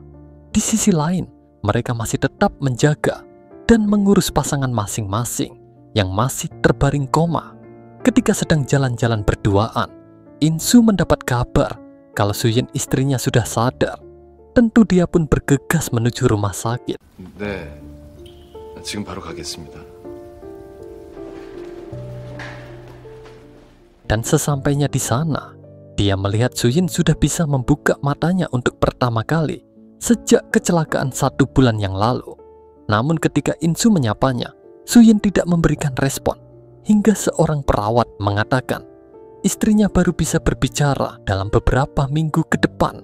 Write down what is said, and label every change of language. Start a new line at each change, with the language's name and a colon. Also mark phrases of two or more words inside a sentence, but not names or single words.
Indonesian: Di sisi lain, mereka masih tetap menjaga dan mengurus pasangan masing-masing yang masih terbaring koma. Ketika sedang jalan-jalan berduaan, Insu mendapat kabar kalau Suyin istrinya sudah sadar. Tentu dia pun bergegas menuju rumah sakit.
Korean: 네, 지금 바로 가겠습니다.
Indonesian: Dan sesampainya di sana, dia melihat Suyin sudah bisa membuka matanya untuk pertama kali sejak kecelakaan 1 bulan yang lalu. Namun ketika Insu menyapanya, Suyin tidak memberikan respon, hingga seorang perawat mengatakan istrinya baru bisa berbicara dalam beberapa minggu ke depan.